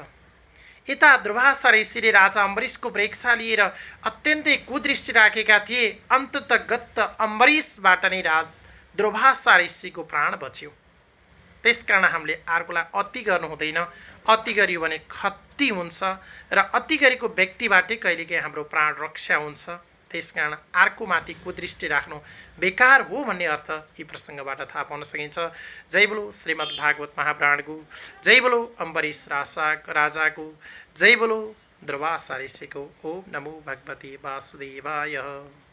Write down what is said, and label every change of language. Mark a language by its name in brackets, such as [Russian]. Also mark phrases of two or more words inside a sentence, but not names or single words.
[Nepali] यता दुर्वासा ऋषिले राजा अम्बरीशको परीक्षा लिएर अत्यन्तै कुदृष्टि राखेका थिए, अन्ततगत अम्बरीशबाट नै दुर्वासा ऋषिको प्राण बच्यो। त्यसकारण हामीले अर्कोलाई अति गर्नु हुँदैन, अति गरियो भने क्षति हुन्छ र अति गरेको व्यक्तिबाटै कहिलेकाहीँ हाम्रो प्राण रक्षा हुन्छ। त्यसकारण अर्कोमाथि कुदृष्टि राख्नु बेकार हो भन्ने अर्थ यी प्रसङ्गबाट थाहा पाउन सकिन्छ। जय बोलो श्रीमद् भागवत महापुराणको, जय बोलो अम्बरीश राजाको, जय बोलो दुर्वासा ऋषिको। [Sanskrit] ओम नमो भगवते वासुदेवाय।